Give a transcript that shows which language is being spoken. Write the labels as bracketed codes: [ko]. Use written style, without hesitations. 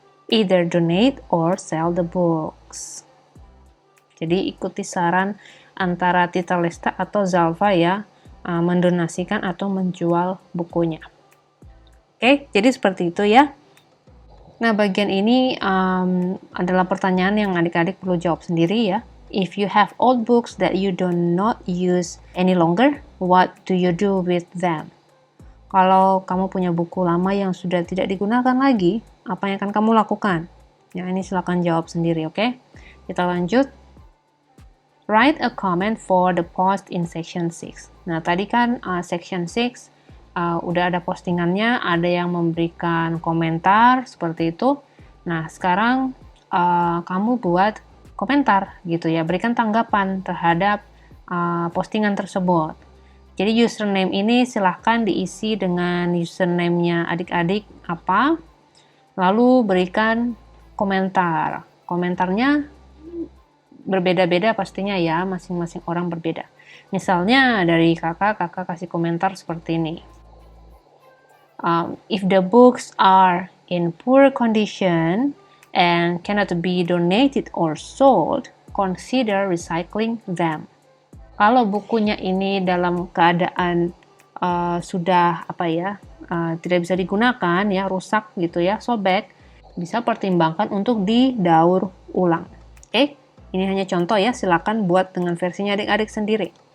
[en] either donate or sell the books. [id] Jadi ikuti saran antara Tita Lesta atau Zalfa ya, mendonasikan atau menjual bukunya. Oke, jadi seperti itu ya. Nah, bagian ini adalah pertanyaan yang adik-adik perlu jawab sendiri ya. [en] If you have old books that you do not use any longer, what do you do with them? [id] Kalau kamu punya buku lama yang sudah tidak digunakan lagi, apa yang akan kamu lakukan? Ya, ini silakan jawab sendiri, oke? Kita lanjut. [en] Write a comment for the post in section 6. [id] Nah, tadi kan section 6 udah ada postingannya, ada yang memberikan komentar seperti itu. Nah, sekarang kamu buat komentar gitu ya, berikan tanggapan terhadap postingan tersebut. Jadi username ini silahkan diisi dengan username-nya adik-adik apa, lalu berikan komentar. Komentarnya berbeda-beda pastinya ya, masing-masing orang berbeda. Misalnya dari kakak kasih komentar seperti ini. [en] If the books are in poor condition and cannot be donated or sold, consider recycling them. [id] Kalau bukunya ini dalam keadaan sudah tidak bisa digunakan ya, rusak gitu ya, sobek, bisa pertimbangkan untuk didaur ulang. Oke, ini hanya contoh ya, silakan buat dengan versinya adik-adik sendiri.